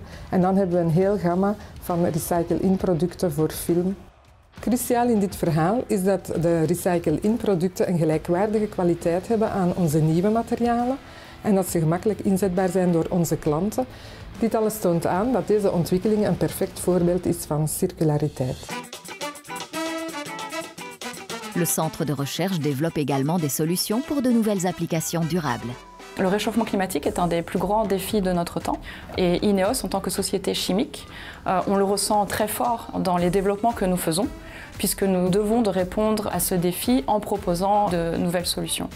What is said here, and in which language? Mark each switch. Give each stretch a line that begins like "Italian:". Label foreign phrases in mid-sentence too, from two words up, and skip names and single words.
Dutch: En dan hebben we een heel gamma van recycle-in-producten voor film. Cruciaal in dit verhaal is dat de recycle-in-producten een gelijkwaardige kwaliteit hebben aan onze nieuwe materialen en dat ze gemakkelijk inzetbaar zijn door onze klanten. Dit alles toont aan dat deze ontwikkeling een perfect voorbeeld is van circulariteit.
French: Le centre de recherche développe également des solutions pour de nouvelles applications durables. Le réchauffement climatique est un des plus grands défis de notre temps et INEOS, en tant que société chimique, on le ressent très fort dans les développements que nous faisons puisque nous devons répondre à ce défi en proposant de nouvelles solutions.